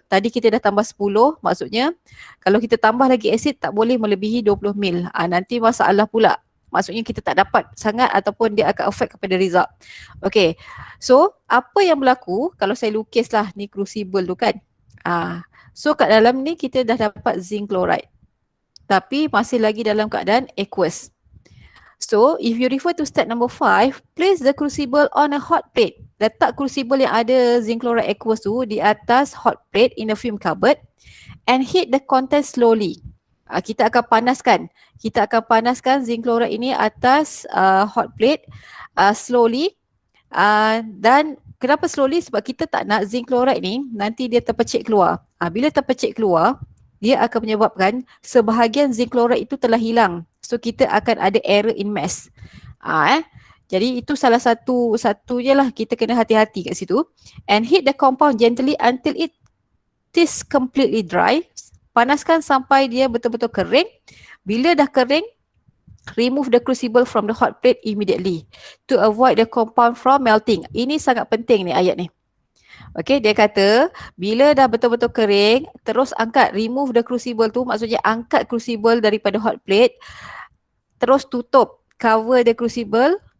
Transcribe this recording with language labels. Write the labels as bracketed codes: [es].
[ms] Tadi kita dah tambah 10, maksudnya kalau kita tambah lagi acid tak boleh melebihi 20 ml. Nanti masalah pula. Maksudnya kita tak dapat sangat ataupun dia akan affect kepada result. Okay, so apa yang berlaku kalau saya lukislah ni crucible tu kan. So kat dalam ni kita dah dapat zinc chloride. Tapi masih lagi dalam keadaan aqueous. [en] So if you refer to step number 5, place the crucible on a hot plate. [ms] Letak crucible yang ada zinc chloride aqueous tu di atas [en] hot plate in a fume cupboard and heat the contents slowly. [ms] Kita akan panaskan zinc chloride ini atas hot plate slowly. Dan kenapa slowly? Sebab kita tak nak zinc chloride ni nanti dia terpecik keluar. Bila terpecik keluar, dia akan menyebabkan sebahagian zinc chloride itu telah hilang. So kita akan ada [en] error in mass. [ms] Jadi itu salah satunya lah, kita kena hati-hati kat situ. [en] And heat the compound gently until it is completely dry. [ms] Panaskan sampai dia betul-betul kering. Bila dah kering, [en] remove the crucible from the hot plate immediately to avoid the compound from melting. [ms] Ini sangat penting ni ayat ni. Okay, dia kata bila dah betul-betul kering, terus angkat, [en] remove the crucible [ms] tu, maksudnya angkat crucible daripada hot plate, terus tutup, [en] cover the crucible